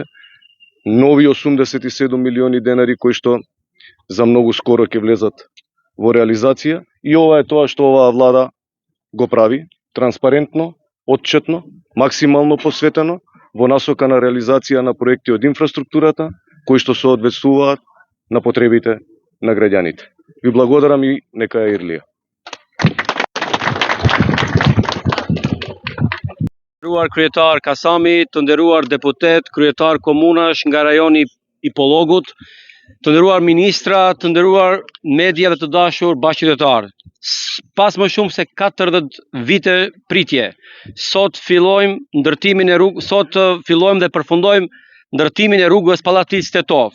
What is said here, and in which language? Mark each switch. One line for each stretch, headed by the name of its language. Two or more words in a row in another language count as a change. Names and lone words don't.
Macedonian: Нови 87 милиони денари кои што за многу скоро ќе влезат во реализација, и ова е тоа што оваа влада го прави транспарентно, отчетно, максимално посветено во насока на реализација на проекти од инфраструктурата кои што соодветствуваат на потребите на граѓаните. Ви благодарам и нека е Ирлија.
Albanian: Nderuar kryetar Kasami, të nderuar deputet, kryetar komunash nga rajoni i Pollogut, të nderuar ministra, të nderuar media dhe të dashur bashkëqytetar. Pas më shumë se 40 vite pritje, sot fillojmë dhe përfundojmë ndërtimin e rrugës Pallatis Tetov.